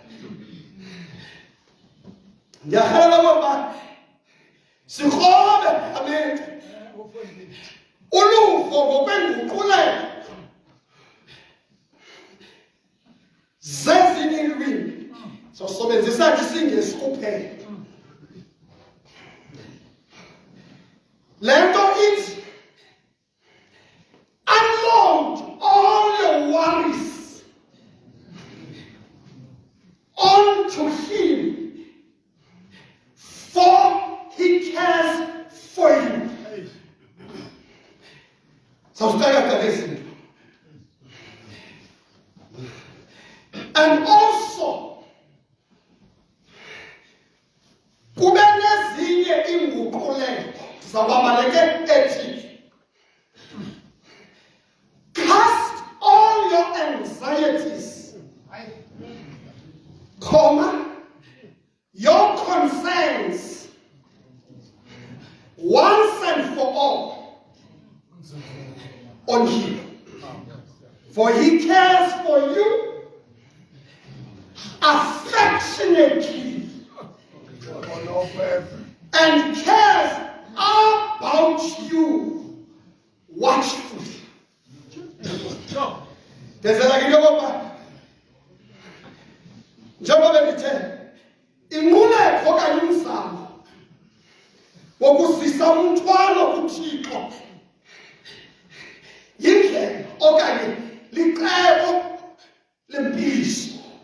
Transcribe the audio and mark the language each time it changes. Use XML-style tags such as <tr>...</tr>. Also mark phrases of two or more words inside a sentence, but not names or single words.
<xh>Ndiyarhalela okokuba sikrobe amente uluvo ngokwenguqulelo zezinye iilwimi. Sosebenzisa isiNgesi kuphela. Le nto ithi</xh> <en>unload all your worries onto him, for he cares for you. And also</en> <xh>kube nezinye inguqulelo zababaleke ethi</xh> <en>cast all your anxieties, your concerns once and for all on him, for he cares for you affectionately and cares about you watchfully.</en> <xh>Njengoba bendithe inquleko okanye umzamo wokuzisa umthwalo kuThixo yindlela okanye licebo lempiliso.</xh>